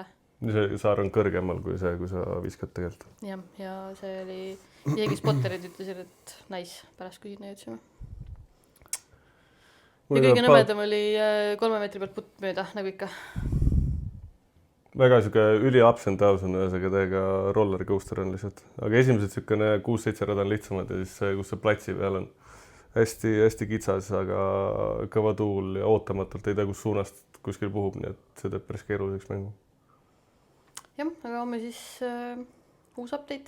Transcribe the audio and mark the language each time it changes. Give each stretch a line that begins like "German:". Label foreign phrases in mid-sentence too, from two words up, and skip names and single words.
Estonian: See saar on kõrgemal kui see, kui sa viskad tegelikult. Jah, ja see oli, isegi spotterid ütlesid, et nice, pärast kui sinna jõudsime. Ja kõige nõmedam oli 3 meetri pealt putt mööda, nagu ikka. Väga siuke üli
English: ups and downs
Estonian: on ühesega täiega
English: roller coaster
Estonian: on lihtsalt. Aga esimesed siukene 6-7 rada on lihtsamad ja siis see, kus see platsi peal on hästi kitsas, aga kõva tuul ja ootamatult ei tea, kus suunast kuskil puhub, nii et see teeb päris keeruliseks mängu. Jah, aga homme siis uus update.